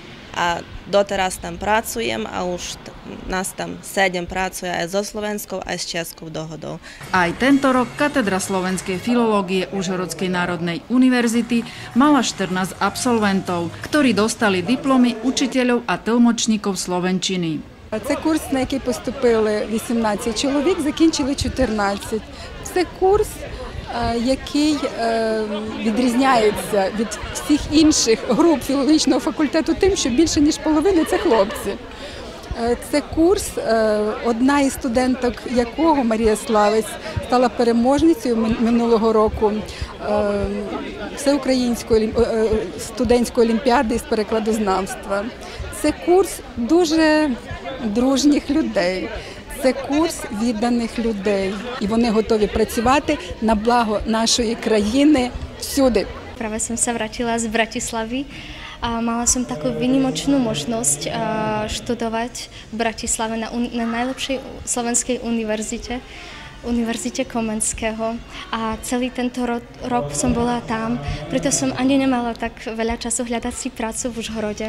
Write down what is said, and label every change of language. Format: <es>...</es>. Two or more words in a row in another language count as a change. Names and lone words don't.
<sk>A doteraz tam pracujem a už nás tam 7 pracuje aj so slovenskou, aj s českou dohodou. Aj tento rok katedra slovenskej filológie Užhorodskej národnej univerzity mala 14 absolventov, ktorí dostali diplomy učiteľov a</sk> <uk>тлмачників словенчини. Це курс, на який поступили 18 чоловік, закінчили 14. Це курс, який відрізняється від всіх інших груп філологічного факультету тим, що більше ніж половина – це хлопці. Це курс, одна із студенток якого, Марія Славець, стала переможницею минулого року Всеукраїнської студентської олімпіади з перекладознавства. Це курс дуже дружніх людей. Це курс відданих людей, і вони готові працювати на благо нашої країни всюди.</uk> <sk>Práve som sa vrátila z Bratislavy a mala som takú výnimočnú možnosť študovať v Bratislave na najlepšej slovenskej univerzite, Univerzite Komenského. A celý tento rok som bola tam, preto som ani nemala tak veľa času hľadať si prácu v Užhorode.</sk>